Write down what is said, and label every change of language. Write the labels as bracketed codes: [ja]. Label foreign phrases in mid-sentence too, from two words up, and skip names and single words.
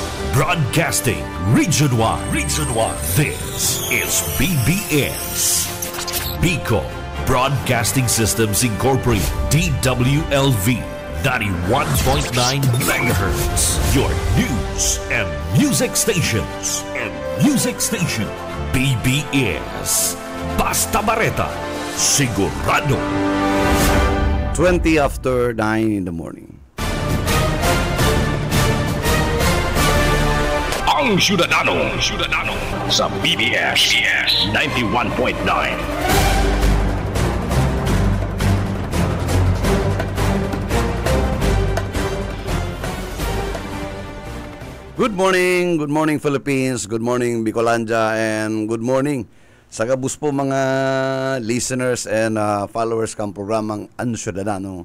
[en] Broadcasting Region 1. Region 1. This is BBS. Bicol Broadcasting Systems Incorporated. DWLV 91.9 MHz. Your news and music stations. [bik] BBS. Basta Bareta. Sigurado. [en] 20 after 9 in the morning. [bik] Ang Syudadano sa BBS 91.9. [en] Good morning Philippines, good morning Bicolanja, and good morning [bik] sa kabus po mga [en] listeners and followers [bik] kang programang Ang Syudadano.